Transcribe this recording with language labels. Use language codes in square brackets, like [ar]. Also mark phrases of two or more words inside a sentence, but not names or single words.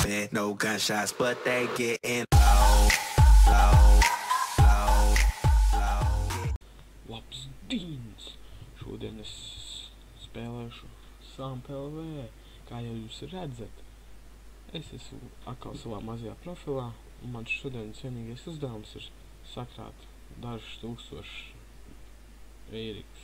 [en] ain't no gunshots, but they getting low, low, low, low. [lv] Labdienas! Šodien es spēlēšu SAMPLV. Kā jau jūs redzat, es esmu atkal savā mazajā profilā, un man šodienas vienīgais uzdevums ir sakrāt dažus tūkstošus eirikus.